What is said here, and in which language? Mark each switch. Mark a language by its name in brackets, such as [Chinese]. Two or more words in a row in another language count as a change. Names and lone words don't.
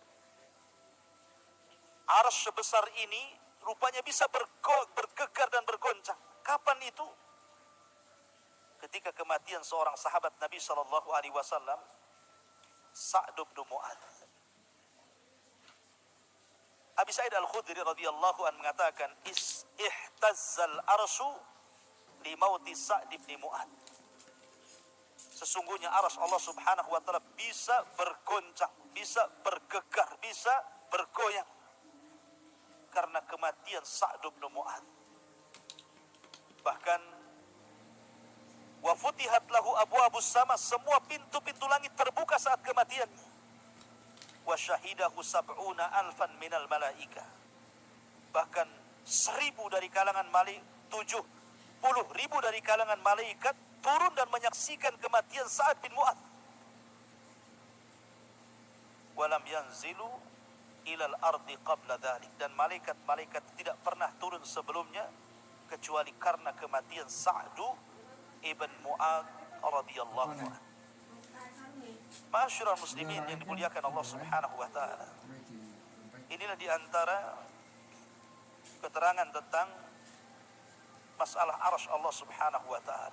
[Indonesian] Arsy sebesar ini rupanya bisa bergegar dan bergoncang. Kapan itu? Ketika kematian seorang sahabat Nabi SAW, Sa'd bin Mu'adz. Abi Sa'id Al-Khudri [Arabic] رضي الله عنه [Indonesian] mengatakan, [Arabic] اهتز العرش لموت Sa'd bin Mu'adz. [Indonesian] Sesungguhnya arsy Allah [Arabic] سبحانه وتعالى [Indonesian] bisa bergoncang, bisa bergegar, bisa bergoyang karena kematian Sa'd bin Mu'adz. Bahkan [Arabic] وفتحت له أبواب السماء, [Indonesian] semua pintu-pintu langit terbuka saat kematiannya. [Arabic] وشهده 70,000 من الملائكة. [Indonesian] Bahkan 1,000 dari kalangan malaikat, 70,000 dari kalangan malaikat turun dan menyaksikan kematian Sa'd bin Mu'adz. [Arabic] ولم ينزلوا إلى الأرض قبل ذلك. [Indonesian] Dan malaikat-malaikat tidak pernah turun sebelumnya kecuali karena kematian Sa'd ibn Mu'adz [Arabic] رضي الله عنه. معشر المسلمين [Indonesian] yang dimuliakan Allah [Arabic] سبحانه وتعالى. [Indonesian] Inilah di antara keterangan tentang masalah arsy Allah [Arabic] سبحانه وتعالى.